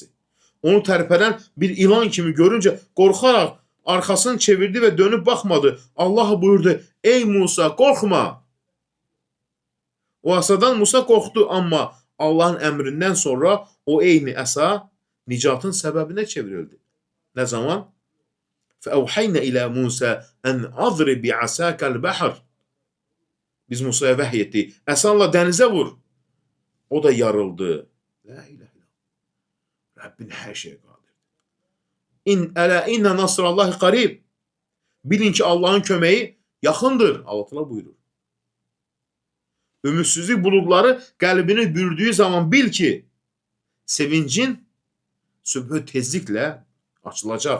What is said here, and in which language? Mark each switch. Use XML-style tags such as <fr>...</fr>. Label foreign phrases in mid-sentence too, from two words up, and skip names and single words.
<az>Onu tərpədən bir ilan kimi görüncə qorxaraq arxasını çevirdi və dönüb baxmadı. Allah buyurdu, ey Musa, qorxma. O asadan Musa qorxdu, amma Allahın əmrindən sonra o eyni əsa nicatın səbəbinə çevrildi. Nə zaman?</az> <ar>فَأَوْحَيْنَ إِلَى مُوسَى أَنْ أَضْرِبْ بِعَصَاكَ الْبَحْرَ.</ar> <az>Biz Musaya vəhy etdik. Əsanla dənizə vur. O da yarıldı.</az> <ar>لا إله إلا الله.</ar> <az>Rəbbin hər şeyə qadir.</az> <ar>ألا إن نصر الله قريب.</ar> <az>Bilin ki, Allahın köməyi yaxındır. Allah Teala buyurur. Ümidsizlik buludları qəlbini bürüdüyü zaman bil ki, sevincin sübhü tezliklə açılacaq.</az>